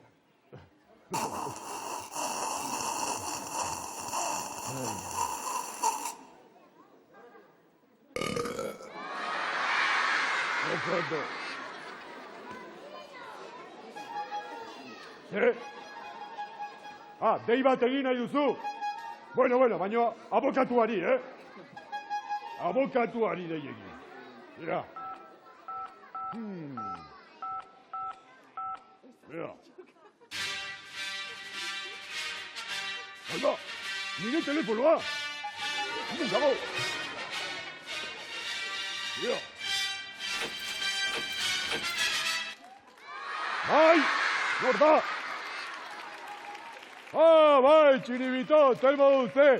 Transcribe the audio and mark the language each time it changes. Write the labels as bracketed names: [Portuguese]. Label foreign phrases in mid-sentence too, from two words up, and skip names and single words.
[Basque] Okondo. Dei bat egin nahi duzu. Bueno, baina abokatuari, Abokatuari dei egin. [Spanish] Mira. Mira. Ahí va. [Basque] Nire telefonoa. Hemen dago. Mira. Bai, nor da? Bai, txiribito, telmo duze.